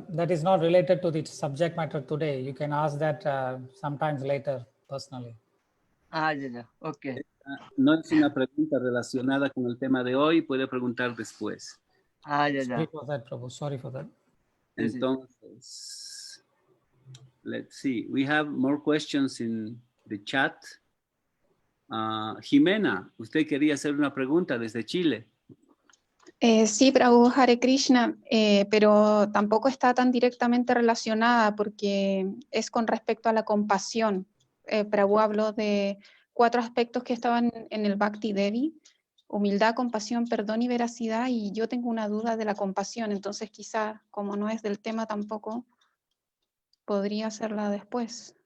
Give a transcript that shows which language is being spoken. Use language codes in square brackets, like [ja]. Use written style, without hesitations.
[en] is not related to the subject matter today. You can ask that sometimes later personally. Ya. Okay. [es] No es una pregunta relacionada con el tema de hoy, puede preguntar después. Ya. [en] Sorry for that, Prabhu. Sorry for that. [es] Entonces, [en] let's see. We have more questions in the chat. [es] Jimena, usted quería hacer una pregunta desde Chile. Sí, Prabhu, Hare Krishna, pero tampoco está tan directamente relacionada porque es con respecto a la compasión. Prabhu habló de 4 aspectos que estaban en el Bhakti Devi: humildad, compasión, perdón y veracidad, y yo tengo una duda de la compasión, entonces quizás, como no es del tema tampoco, podría hacerla después.